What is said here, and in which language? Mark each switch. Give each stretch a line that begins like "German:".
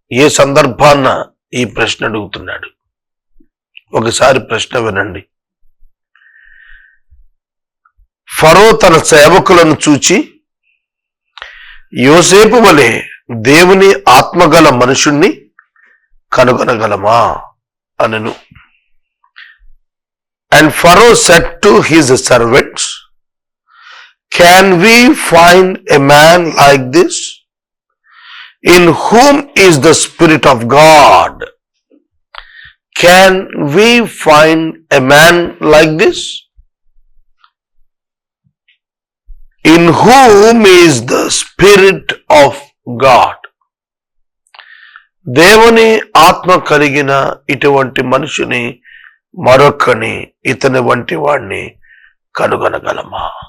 Telugu: ఏ సందర్భాన్న ఈ ప్రశ్న అడుగుతున్నాడు ఒకసారి ప్రశ్న వినండి. ఫరో తన సేవకులను చూచి యోసేపు వలె దేవుని ఆత్మగల మనుషుణ్ణి కనుగొనగలమా అనెను.
English: And Pharaoh said to his servants, Can we find a man like this, in whom is the Spirit of God? Can we find a man like this, in whom is the Spirit of God?
Telugu: దేవుని ఆత్మ కలిగిన ఇటువంటి మనుషుని, మరొకని, ఇతని వంటి వాడిని కనుగొనగలమా?